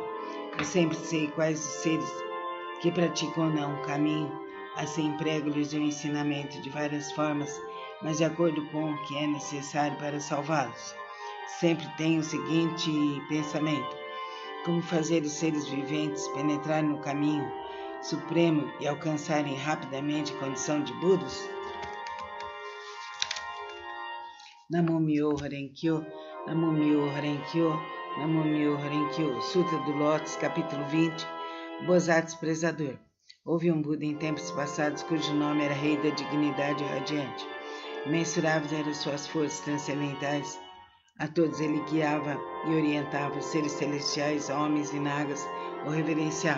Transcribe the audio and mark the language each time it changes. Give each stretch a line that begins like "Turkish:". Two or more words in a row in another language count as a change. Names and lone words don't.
Portuguese: Eu sempre sei quais os seres que praticam ou não o caminho, assim prego-lhes o ensinamento de várias formas, mas de acordo com o que é necessário para salvá-los. Sempre tenho o seguinte pensamento: como fazer os seres viventes penetrarem no caminho supremo e alcançarem rapidamente a condição de Budas?
Japanese: 南無妙法蓮華経、南無妙法蓮華経、南無妙法蓮華経.
Portuguese: Sutra do Lótus, capítulo 20. Bodhisattva Prezador. Houve um Buda em tempos passados cujo nome era Rei da Dignidade Radiante. Imensuráveis eram suas forças transcendentais. A todos ele guiava e orientava, seres celestiais, homens e nagas o reverenciavam.